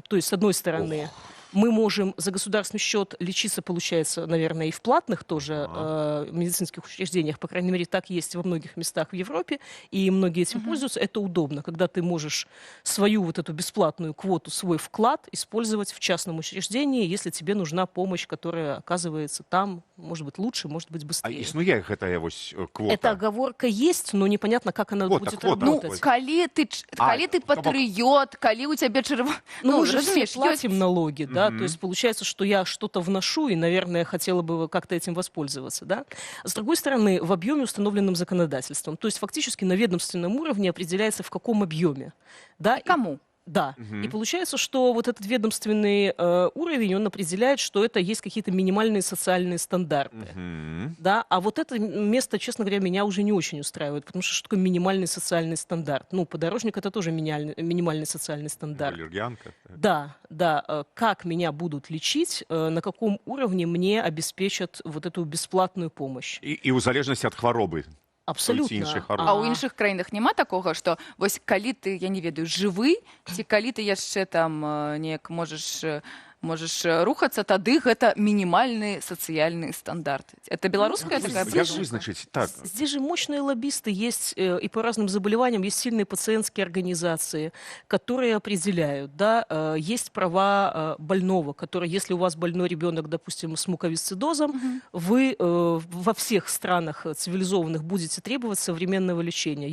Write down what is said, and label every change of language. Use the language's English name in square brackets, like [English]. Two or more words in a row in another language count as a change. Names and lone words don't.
[Russian] То есть, с одной стороны, мы можем за государственный счет лечиться, получается, наверное, и в платных тоже медицинских учреждениях. По крайней мере, так есть во многих местах в Европе, и многие этим пользуются. Это удобно, когда ты можешь свою вот эту бесплатную квоту, свой вклад использовать в частном учреждении, если тебе нужна помощь, которая оказывается там, может быть, лучше, может быть, быстрее. [Belarusian] А існує гэтая вось квота? [Russian] Эта оговорка есть, но непонятно, как она Квота, будет квота. работать. [Belarusian] Ну, калі ты патрыёт, калі у цябе [Russian] Ну, мы же все [Belarusian] разумееш, [Russian] платим налоги, да, то есть получается, что я что-то вношу и, наверное, хотела бы как-то этим воспользоваться, да. С другой стороны, в объеме, установленном законодательством, то есть фактически на ведомственном уровне определяется, в каком объеме, да. кому? Да. И получается, что вот этот ведомственный уровень, он определяет, что это есть какие-то минимальные социальные стандарты. Да? А вот это место, честно говоря, меня уже не очень устраивает, потому что такое минимальный социальный стандарт? Ну, подорожник — это тоже минимальный социальный стандарт. Валерьянка. Да, да. Как меня будут лечить, на каком уровне мне обеспечат вот эту бесплатную помощь? [Belarusian] І ў залежнасці ад хваробы. [Russian] Абсолютно. [Belarusian] А ў іншых краінах няма такога, што вось калі ты, я не ведаю, жывы, ці калі ты яшчэ там неяк можаш рухацца, тады гэта мінімальны сацыяльны стандарт. [Russian] Это беларуская такая [Belarusian] Як вызначыць? [Russian] Так. Здесь же мощные лоббисты есть, и по разным заболеваниям есть сильные пациентские организации, которые определяют, да, есть права больного, которые, если у вас больной ребенок, допустим, с муковисцидозом, вы во всех странах цивилизованных будете требовать современного лечения.